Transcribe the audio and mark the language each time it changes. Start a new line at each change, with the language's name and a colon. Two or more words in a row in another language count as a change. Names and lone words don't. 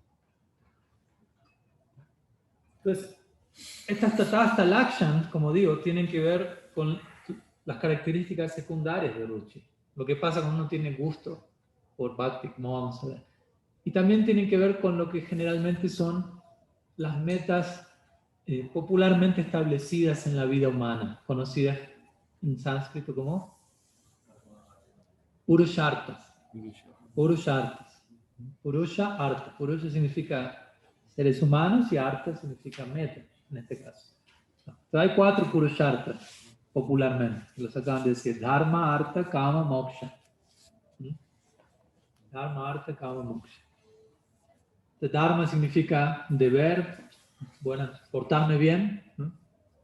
Spanish: Entonces, estas
Sanskrit: तटस्थ लक्षण,
Spanish: como digo, tienen que ver con las características secundarias de Ruchi. Lo que pasa cuando uno tiene gusto por Bhakti, como vamos a ver. Y también tienen que ver con lo que generalmente son las metas popularmente establecidas en la vida humana, conocidas en sánscrito como Purusharthas. Purusharthas.
Sanskrit: पुरुष, अर्थ.
Spanish: Purusha significa seres humanos y artha significa meta, en este caso. Entonces hay 4 Purusharthas popularmente, los acaban de decir:
Sanskrit: धर्म, अर्थ, काम, मोक्ष. धर्म, अर्थ, काम, मोक्ष.
Spanish: Entonces, Dharma significa deber, bueno, portarme bien, ¿no?